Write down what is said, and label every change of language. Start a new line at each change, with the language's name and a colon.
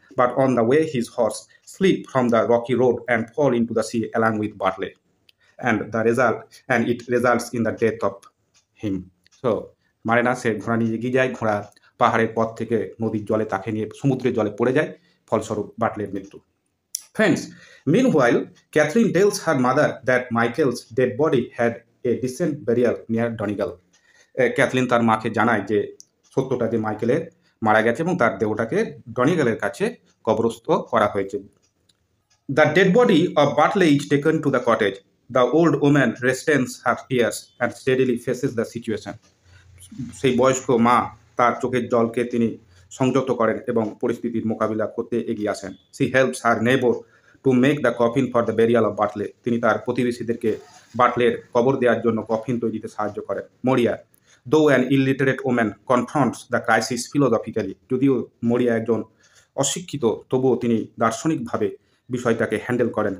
English: But on the way his horse slip from the rocky road and fall in to the sea along with Bartley and it results in the death of him.
Bangla: So মানে না, সে ঘোড়া নিয়ে এগিয়ে যায়, ঘোড়া পাহাড়ের পথ থেকে নদীর জলে তাকে নিয়ে সমুদ্রের জলে পড়ে যায়, ফলস্বরূপ বাটলের মৃত্যু।
English: Friends, meanwhile, Catherine tells her mother that Michael's dead body had a decent burial near Donegal.
Bangla: Kathleen তার মাকে জানায় যে সত্যটা, যে মাইকেলের মারা গেছে এবং তার দেহটাকে ডনিগালের কাছে কবরস্থ করা হয়েছে।
English: The dead body of Bartley is taken to the cottage. The old woman restrains her tears and steadily faces the situation.
Bangla: সেই বয়স্ক মা তার চোখের জলকে তিনি সংযত করেন এবং পরিস্থিতির মোকাবিলা করতে এগিয়ে আসেন।
English: she helps her neighbour to make the coffin for the burial of Bartley,
Bangla: তিনি তার প্রতিবেশীদেরকে বাটলের কবর দেওয়ার জন্য কফিন তৈরিতে সাহায্য করেন। মরিয়া,
English: though an illiterate woman confronts the crisis philosophically,
Bangla: যদিও মরিয়া একজন অশিক্ষিত তবুও তিনি দার্শনিকভাবে বিষয়টাকে হ্যান্ডেল করেন।